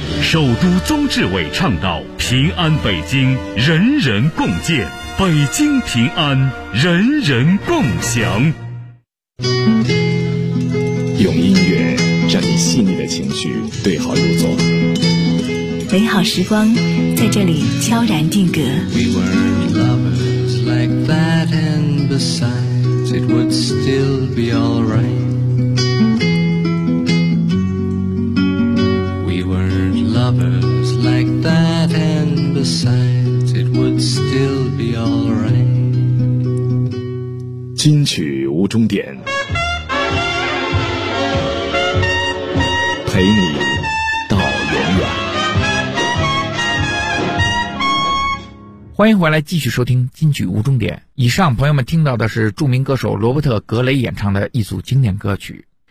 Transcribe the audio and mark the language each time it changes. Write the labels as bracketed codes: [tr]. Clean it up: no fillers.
[zh] 首都宗志伟倡导平安北京，人人共建，北京平安，人人共享。用音乐让你细腻的情绪对号入座，美好时光在这里悄然定格。 [en] We were lovers like that, and besides it would still be alright. We were lovers like that, and besides it would still be alright. [zh] 金曲无终点，陪你到永远。欢迎回来，继续收听金曲无终点。以上朋友们听到的是著名歌手罗伯特·格雷演唱的一组经典歌曲。